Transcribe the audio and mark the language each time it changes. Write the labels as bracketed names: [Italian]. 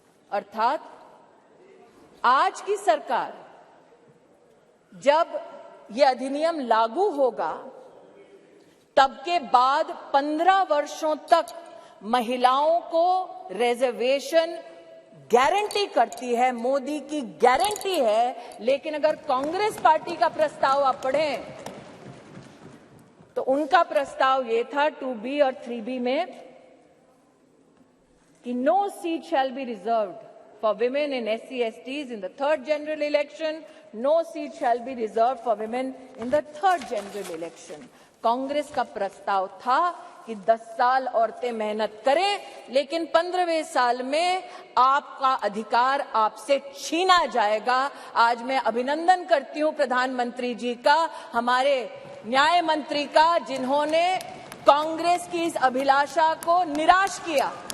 [Hindi] अर्थात आज की सरकार जब यह अधिनियम लागू होगा तब के बाद 15 वर्षों तक महिलाओं को रिजर्वेशन गारंटी करती है, मोदी की गारंटी है। लेकिन अगर कांग्रेस पार्टी का प्रस्ताव आप पढ़ें तो उनका प्रस्ताव ये था 2B और 3B में कि [English] No seat shall be reserved for women in SC/STs in the third general election, no seat shall be reserved for women in the third general election. [Hindi] Congress का प्रस्ताव था कि 10 साल औरतें मेहनत करें, लेकिन 15वें साल में आपका अधिकार आपसे छीना जाएगा। आज मैं अभिनंदन करती हूं प्रधानमंत्री जी का, हमारे न्याय मंत्री का, जिन्होंने कांग्रेस की इस अभिलाषा को निराश किया।